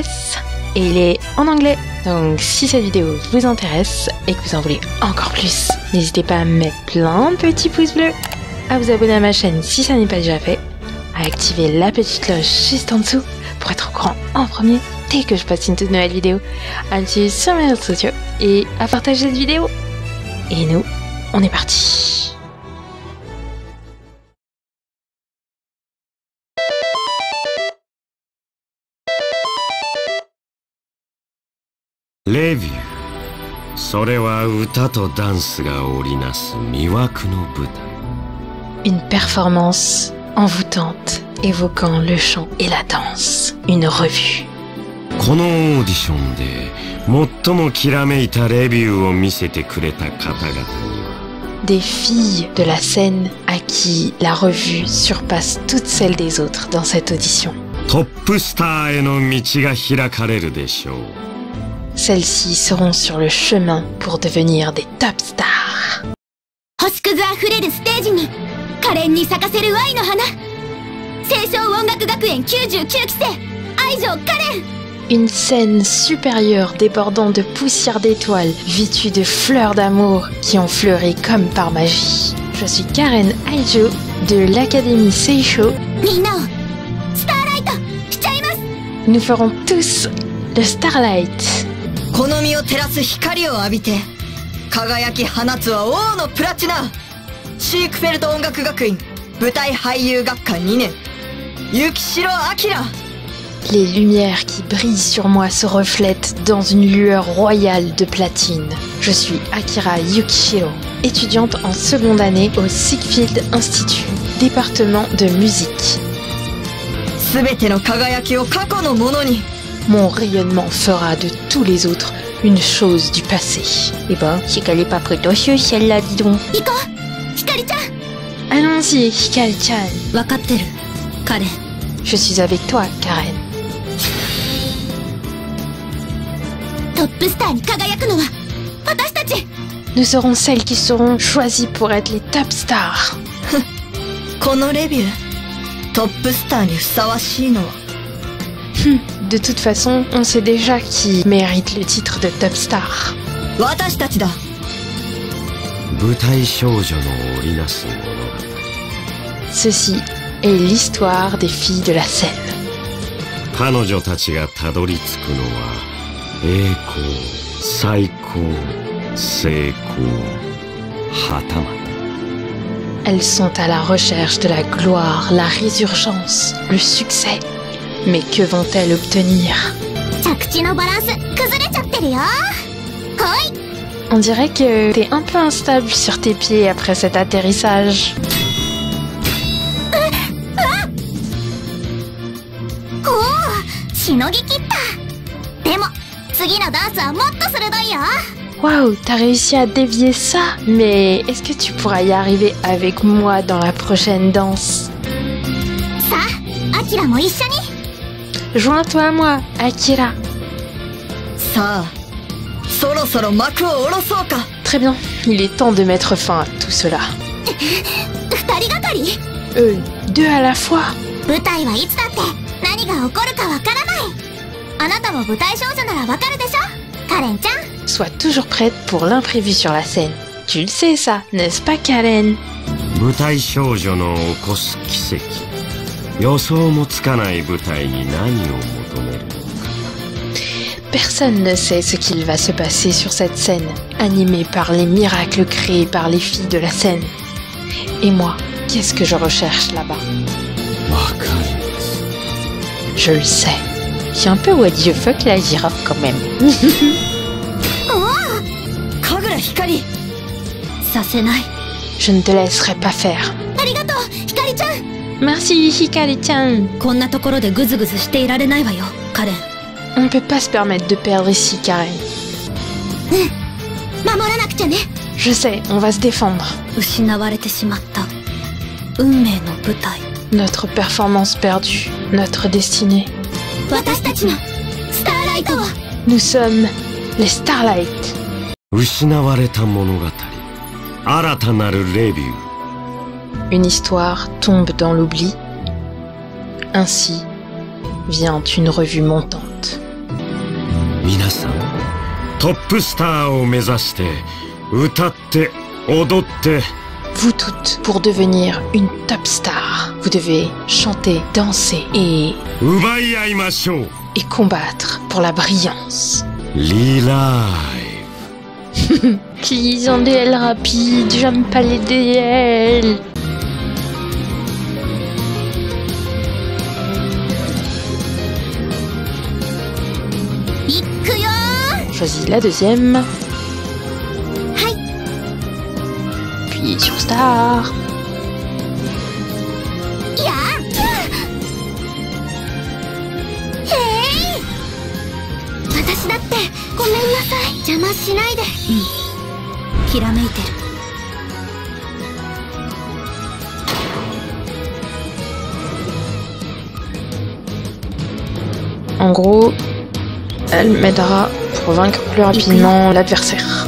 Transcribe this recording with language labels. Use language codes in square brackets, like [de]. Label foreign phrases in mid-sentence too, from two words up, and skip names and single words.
[fr] Et il est en anglais, donc si cette vidéo vous intéresse et que vous en voulez encore plus, n'hésitez pas à me mettre plein de petits pouces bleus, à vous abonner à ma chaîne si ça n'est pas déjà fait, à activer la petite cloche juste en dessous pour être au courant en premier dès que je poste une toute nouvelle vidéo, à me suivre sur mes réseaux sociaux et à partager cette vidéo. Et nous, on est parti. Review. [ja] それは歌とダンスが織りなす魅惑の舞台。 [fr] Une performance envoûtante évoquant le chant et la danse. Une revue. [ja] このオーディションで最もきらめいたレビューを見せてくれた方々には [fr] Des filles de la scène à qui la revue surpasse toutes celles des autres dans cette audition. [ja] トップスターへの道が開かれるでしょう。 [fr] Celles-ci seront sur le chemin pour devenir des top stars. [ja] 星屑あふれるステージに可憐に咲かせる愛の花。清少音楽学園99期生愛情可憐。 [fr] Une scène supérieure débordant de poussière d'étoiles, vêtue de fleurs d'amour qui ont fleuri comme par magie. Je suis Karen Aijo de l'Académie Seisho. [ja] みんなをスターライトしちゃいます。 [fr] Nous ferons tous le Starlight. [ja] この身を照らす光を浴びて輝き放つは王のプラチナ。シークフェルト音楽学院舞台俳優学科2年雪城明。 [fr] Les lumières qui brillent sur moi se reflètent dans une lueur royale de platine. Je suis Akira Yukishiro, étudiante en seconde année au Siegfried Institut, département de musique. [ja] 全ての輝きを過去のものに。 [fr] Mon rayonnement fera de tous les autres une chose du passé. Eh ben, c'est qu'elle est pas prétentieuse celle-là, dis donc. [ja] 行こうひかりちゃん。 [fr] Allons-y, Hikari-chan. [ja] 分かってるカレン。 [fr] Je suis avec toi, Karen. [ja] トップスターに輝くのは私たち。 [fr] Nous serons celles qui seront choisies pour être les top stars. [ja] このレビュートップスターにふさわしいのは [fr] De toute façon, on sait déjà qui mérite le titre de top star. [ja] 私たちだ。舞台少女の織りなす物語。 [fr] Ceci est l'histoire des filles de la scène. [ja] 彼女たちがたどり着くのは栄光、最高、成功、はたまた。 [fr] Elles sont à la recherche de la gloire, la résurgence, le succès. Mais que vont-elles obtenir? [ja] 着地のバランス崩れちゃってるよ。来い。 [fr] On dirait que t'es un peu instable sur tes pieds après cet atterrissage. [ja] おおしのぎきった。でも次のダンスはもっと鋭いよ。 [fr] Waouh, t'as réussi à dévier ça. Mais est-ce que tu pourras y arriver avec moi dans la prochaine danse? [ja] さあアキラも一緒に。 [fr] Joins-toi à moi, Akira. [ja] さあそろそろ幕を下ろそうか。 [fr] Très bien, il est temps de mettre fin à tout cela. [ja] 二人がかり。 [fr] Deux à la fois. [ja] 舞台はいつだって何が起こるかわからない。あなたも舞台少女ならわかるでしょカレンちゃん。 [fr] Sois toujours prête pour l'imprévu sur la scène. Tu le sais ça, n'est-ce pas, Karen? [ja] 舞台少女の起こす奇跡。予想もつかない舞台に何を求めるのか。 [fr] Personne ne sait ce qu'il va se passer sur cette scène, animée par les miracles créés par les filles de la scène. Et moi, qu'est-ce que je recherche là-bas? [ja] わかる。 [fr] Je le sais. Je suis un peu [en] what the fuck [fr] la girafe quand même. おお [ja] 神楽光。させない。 [fr] Je ne te laisserai pas faire. [ja] ありがとう、ひかりちゃん。 [fr] Merci, Hikari-chan. [ja] こんなところでグズグズしていられないわよ、カレン。 [fr] On ne peut pas se permettre de perdre ici, Karen. [ja] 守らなくちゃね。 [fr] Je sais, on va se défendre. [ja] 失われてしまった運命の舞台。 [fr] Notre performance perdue, notre destinée. [ja] 私たちのスターライトは [fr] Nous sommes les Starlight. [ja] 失われた物語、新たなるレビュー。 [fr] Une histoire tombe dans l'oubli. Ainsi vient une revue montante. [ja] 皆さん、トップスターを目指して歌って踊って。 [fr] Vous toutes, pour devenir une top star, vous devez chanter, danser et [ja] 奪い合いましょう。 [fr] combattre pour la brillance. [ja] リライブ。 [fr] Please, en DL rapide, j'aime pas les DL. Choisis la deuxième. Puis sur Star. [ja] いや私だってごめんなさい。邪魔しないで。きらめいてる。 [fr] En gros, elle m'aidera pour vaincre plus rapidement l'adversaire.